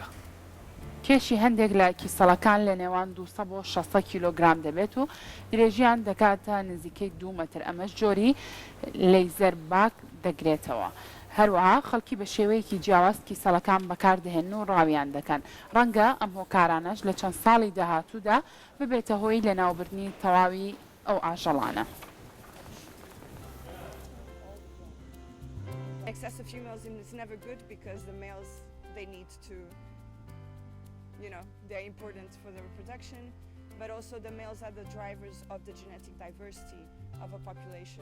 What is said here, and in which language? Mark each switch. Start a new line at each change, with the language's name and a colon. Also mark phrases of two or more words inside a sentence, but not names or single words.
Central Kurdish: کێشی هەندێک لە کیسەڵەکان لە نێوان 200 بۆ 600 کیلۆگرام دەبێت و درێژیان دەکاتە نزیکەی 2 مەتر. ئەمەش جۆری لەیزەر باک دەگرێتەوە. هەروەها خەڵکی بە شێوەیەکی جیاواز کیسەڵەکان بەکاردەهێن و ڕاویان دەکەن. ڕەنگە ئەم هۆکارانەش لە چەند ساڵی داهاتوودا ببێتە هۆی لە ناوبردنی تەواوی ئەو ئاژەڵانە.
English: Excessive females is never good because the males, they need to, they're important for the reproduction, but also the males are the drivers of the genetic diversity of a population.